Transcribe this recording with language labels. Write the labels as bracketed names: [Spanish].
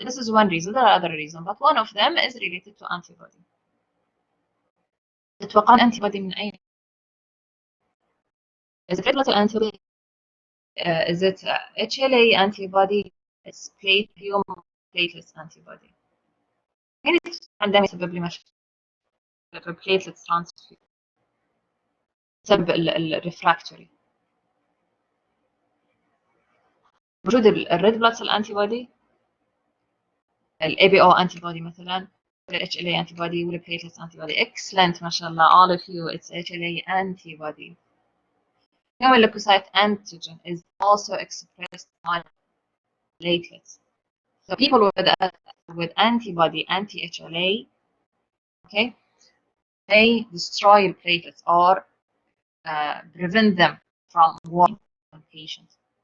[English] This is one reason. There are other reasons, but one of them is related to antibody. [Arabic] تتوقعون antibody من أين؟ [English] Is it platelet antibody? Is it HLA antibody? It's platelets antibody. [Arabic] عندما يسبب لي مشاكل [English] platelets transfer [Arabic] بسبب الريفراكتوري. وجود الريد بلاد سيل انتي الاي بي او انتي بودي مثلا، ولا اتش ال اي انتي بودي، ولا platelets انتي بودي. [English] Excellent, [Arabic] ما شاء الله, [English] all of you, it's HLA antibody. Human leukocyte antigen is also expressed on platelets. So people with antibody anti-HLA, okay, they destroy platelets or prevent them from working on patients.